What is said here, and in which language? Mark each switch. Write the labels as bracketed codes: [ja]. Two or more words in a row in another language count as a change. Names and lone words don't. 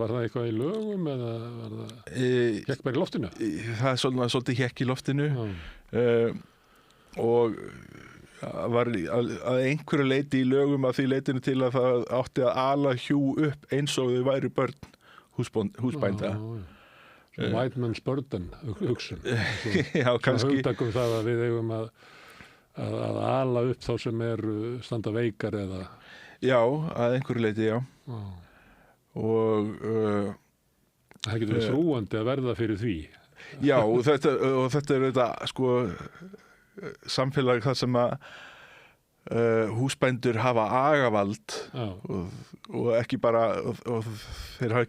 [is] Var það eitthvað í lögum eða var það hékk bara í loftinu? Það er svolítið hékk í loftinu. Og var að einhverju leyti í lögum að því leitinu til að það átti að ala hjú upp eins og þau væri börn húsbænda. [en] White man's burden [is] hugsun. Já, kannski. Hugtakum það að við eigum að ala upp þá sem standa veikar eða. Já, að einhverju leyti, já. Og það getur verið þrúandi að verða fyrir því. Já, og þetta er þetta sko samfélag þar sem að húsbændur hafa agavald og ekki bara og þeir hafa